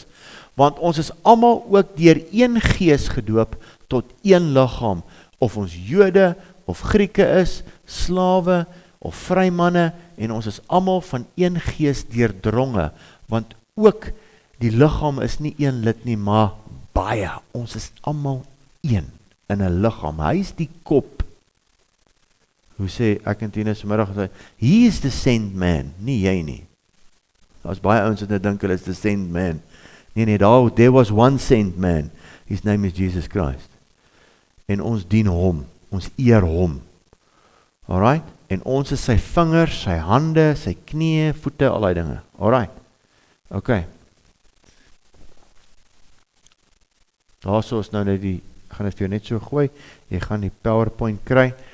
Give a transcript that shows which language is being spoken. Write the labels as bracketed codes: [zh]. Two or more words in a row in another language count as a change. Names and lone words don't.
[af] Want ons is almal ook deur een gees gedoop, tot een liggaam, of ons Jode, of Grieke is, slawe, of vrymanne, en ons is almal van een gees deurdronge, want ook die liggaam is nie een lid nie, maar baie. Ons is almal een in 'n liggaam. Hy is die kop. Hoe sê ek en Tina vanmiddag, [en] he is the sent man, [af] nie jy nie. Daar's baie ouens wat dink hulle is [en] the sent man. Nee, there was one sent man. His name is Jesus Christ. [af] En ons dien hom, ons eer hom. Alright? En ons is sy vingers, sy hande, sy knieë, voete, al die dinge. [en] Alright. Okay. [af] Daar so is nou net gaan dit vir jou net so gooi, jy gaan die PowerPoint kry.